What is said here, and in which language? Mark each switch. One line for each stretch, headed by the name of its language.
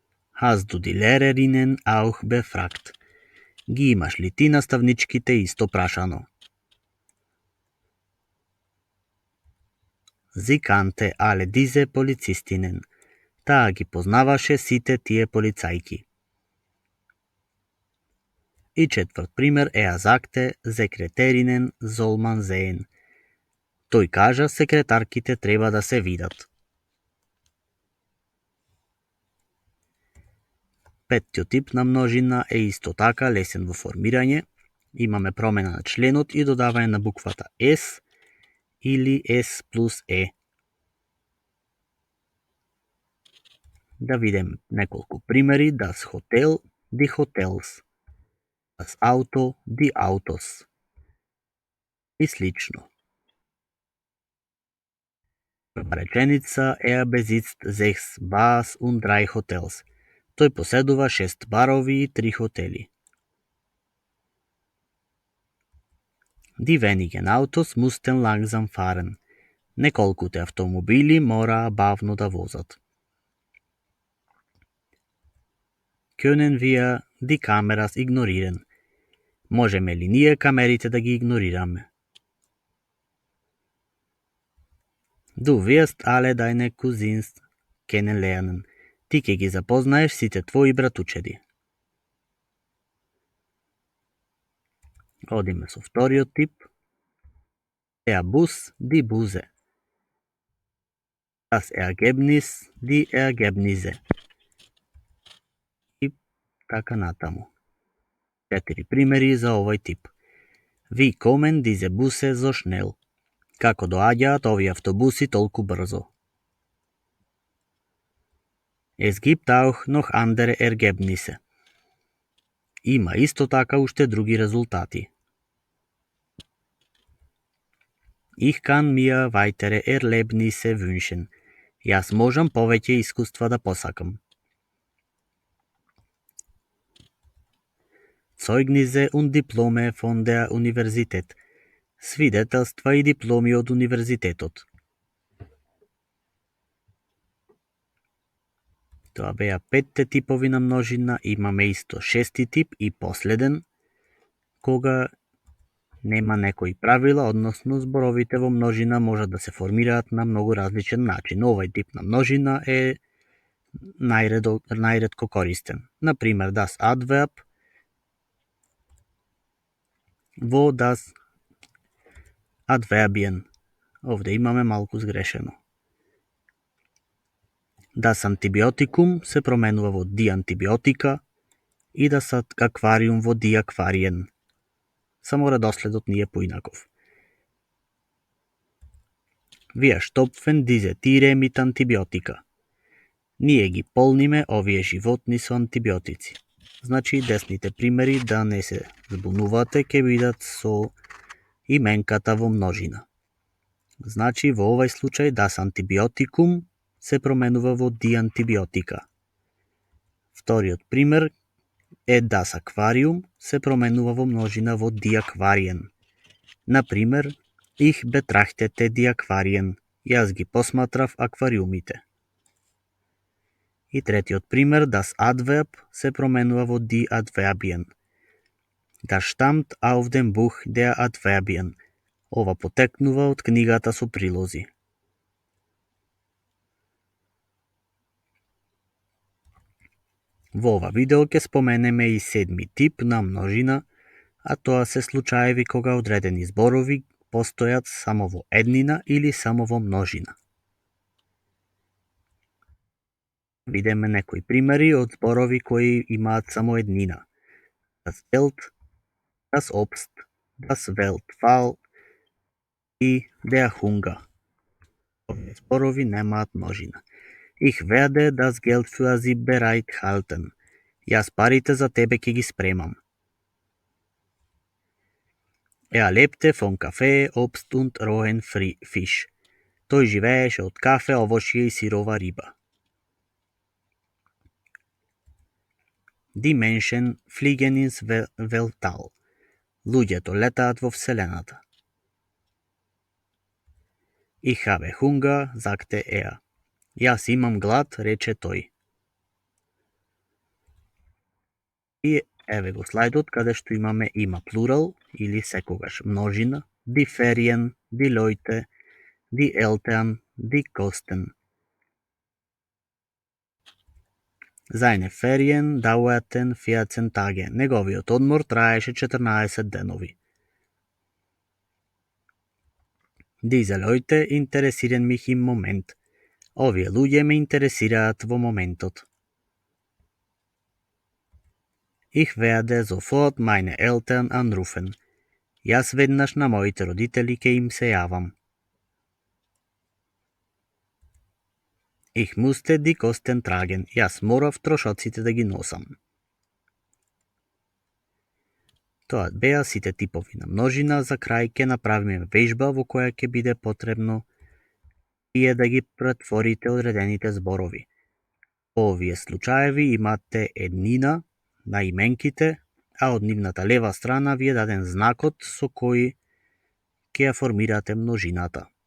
German: Hast du die Lehrerinnen auch befragt?
Macedonian: Ги имаш ли ти наставничките исто прашано?
German: Sie kannte alle diese Polizistinnen.
Macedonian: Таа ги познаваше сите тие полицајки. И четврт пример е Азакте секретеринен Золман Зеен. Тој кажа секретарките треба да се видат. Петтиот тип на множина е исто така лесен во формирање. Имаме промена на членот и додавање на буквата S или S плюс E. Да видим неколку примери.
German: Das Hotel, die Hotels. Das Auto, die Autos.
Macedonian: И слично. Прва реченица
German: er besitzt 6 Bars und 3 Hotels.
Macedonian: Тој поседува 6 барови и 3 хотели.
German: Die wenigen Autos mussten langsam fahren.
Macedonian: Неколкуте автомобили мораа бавно да возат.
German: Können wir die Kameras ignorieren?
Macedonian: Можеме ли ние камерите да ги игнорираме?
German: Du wirst alle deine Cousins kennenlernen.
Macedonian: Ти ќе ги запознаеш сите твои братучеди. Одиме со вториот тип.
German: Der Bus, die Busse. Das Ergebnis, die Ergebnisse.
Macedonian: И така натаму. 4 примери за овој тип.
German: Wie kommen diese Busse so schnell?
Macedonian: Како доаѓаат овие автобуси толку брзо?
German: Es gibt auch noch andere Ergebnisse.
Macedonian: Има исто така уште други резултати.
German: Ich kann mir weitere Erlebnisse wünschen.
Macedonian: Јас можам повеќе искуства да посакам.
German: Zeugnisse und Diplome von der Universität.
Macedonian: Свидетелства и дипломи од универзитетот. Тоа беа 5 типови на множина, имаме исто 6 тип и последен, кога нема некои правила, односно зборовите во множина можат да се формираат на многу различен начин. Овој тип на множина е најретко користен. Например, das Adverb во das Adverbien. Овде имаме малку сгрешено. Das Antibiotikum се променува во die Antibiotika и das Aquarium во die Aquarien. Само редоследот ни е поинаков.
German: Wir stopfen diese Tiere mit Antibiotika.
Macedonian: Ние ги полниме овие животни со антибиотици. Значи, десните примери, да не се збунувате, ќе бидат со именката во множина. Значи, во овој случај, das Antibiotikum се променува во die Antibiotika. Вториот пример е das Aquarium се променува во множина во die Aquarien. Например,
German: ich betrachtete die Aquarien.
Macedonian: Јас ги посматрав аквариумите. И третиот пример, das Adverb се променува во die Adverbien.
German: Das stammt auf dem Buch der Adverbien.
Macedonian: Ова потекнува од книгата со прилози. Во ова видео ќе споменеме и 7 тип на множина, а тоа се случаеви кога одредени зборови постојат само во еднина или само во множина. Видиме некои примери од зборови кои имаат само еднина. Das Geld, das Obst, das Weltfall и der Hunger. Овие зборови немаат множина.
German: Ich werde das Geld für sie bereithalten.
Macedonian: Јас парите за тебе ќе ги спремам.
German: Er lebte von Kaffee, Obst und rohen Fisch.
Macedonian: Тој живееше од кафе, овошје и сирова риба.
German: Die Menschen fliegen ins Weltall.
Macedonian: Луѓето летаат во Вселената.
German: Ich habe Hunger, sagte er.
Macedonian: Јас имам глад, рече тој. И еве го слайдот каде што има плурал или секогаш множина, die Ferien, die Leute, die Eltern, die Kosten.
German: Seine Ferien dauerten 14 Tage.
Macedonian: Неговиот одмор траеше 14 денови.
German: Diese Leute interessieren mich im Moment.
Macedonian: Овие луѓе ме интересираат во моментот.
German: Ich werde sofort meine Eltern anrufen.
Macedonian: Јас веднаш на моите родители ќе им се јавам.
German: Ich musste die Kosten tragen.
Macedonian: Јас морав трошоците да ги носам. Тоа беа сите типови на множина. За крај ќе направиме вежба во која ќе биде потребно вие да ги претворите одредените зборови. Во овие случаеви имате еднина на именките, а од нивната лева страна ви е даден знакот со кој ќе ја формирате множината.